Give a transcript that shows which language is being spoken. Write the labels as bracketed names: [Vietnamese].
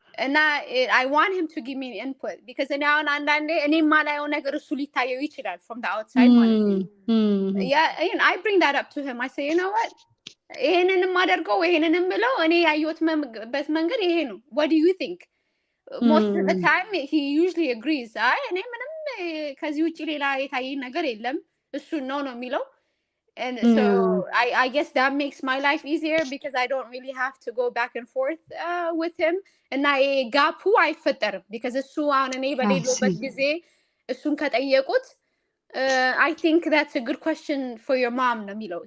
[English] እና I want him to give me input because now [Amharic] አንዳንዴ እኔ ማላየው ነገር እሱ ሊታየው ይችላል [English] from the outside [Amharic] ማለት ነው። [English] Yeah, and I bring that up to him. I say, you know what? [Amharic] ይሄንንም አደርገው ይሄንንም ብለው እኔ ያየሁትበት መንገድ ይሄ ነው. [English] What do you think? Most of the time he usually agrees. [Amharic] እኔ ምንም ከዚህ ውጪ ሌላ የታየኝ ነገር የለም እሱ ነው የሚለው. [English] And so I guess that makes my life easier because I don't really have to go back and forth with him. [Amharic] እና ጋፑ አይፈጠርም [English] because [Amharic] እሱ አሁን እኔ በሌለበት ጊዜ እሱን ከጠየቁት [English] I think that's a good question for your mom [Amharic] namilo.